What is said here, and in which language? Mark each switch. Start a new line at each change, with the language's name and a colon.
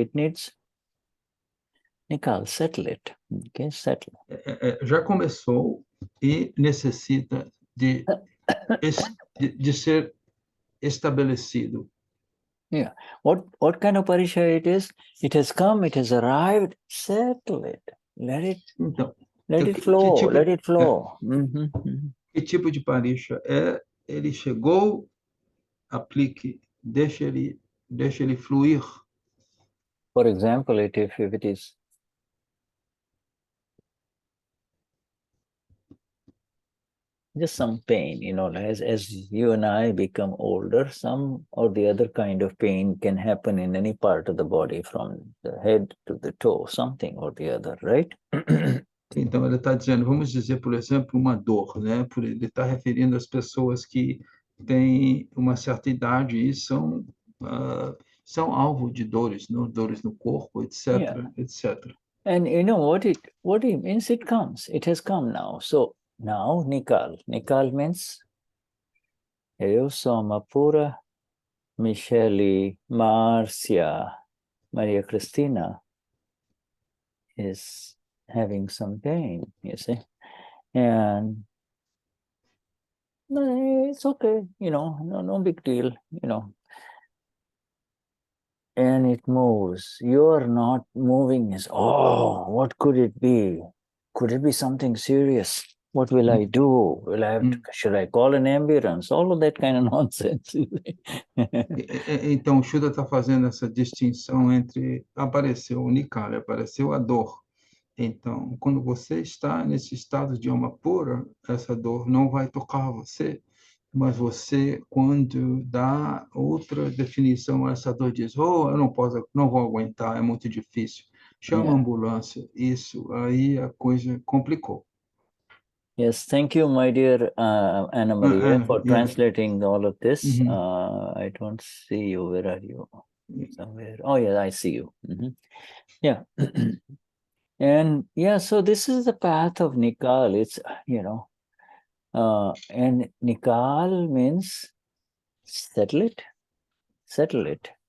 English: It needs Nikal, settle it. Okay, settle.
Portuguese: Já começou e necessita de ser estabelecido.
English: Yeah. What kind of parisha it is? It has come, it has arrived, settle it. Let it flow, let it flow.
Portuguese: Que tipo de parisha é? Ele chegou, aplique, deixa ele fluir.
English: For example, if it is just some pain, as you and I become older, some or the other kind of pain can happen in any part of the body, from the head to the toe, something or the other, right?
Portuguese: Então, ele está dizendo, vamos dizer, por exemplo, uma dor, né? Ele está referindo às pessoas que têm uma certa idade e são alvo de dores, dores no corpo, etc.,
English: Yeah.
Portuguese: etc.
English: And what it means, it comes. It has come now. So now Nikal. Nikal means
Portuguese: eu sou uma pura
English: Michele, Marcia, Maria Cristina is having some pain, you see. And it's okay, no big deal, And it moves. You're not moving as, oh, what could it be? Could it be something serious? What will I do? Should I call an ambulance? All of that kind of nonsense.
Portuguese: Então, o Shuddha está fazendo essa distinção entre apareceu o Nikali, apareceu a dor. Então, quando você está nesse estado de alma pura, essa dor não vai tocar você, mas você, quando dá outra definição a essa dor, diz, eu não posso, não vou aguentar, é muito difícil. Chama a ambulância. Isso, aí a coisa complicou.
English: Yes, thank you, my dear Anna Maria, for translating all of this. I don't see you. Where are you? Somewhere. Oh, yeah, I see you. Yeah. And yeah, so this is the path of Nikal. It's, and Nikal means settle it. Settle it.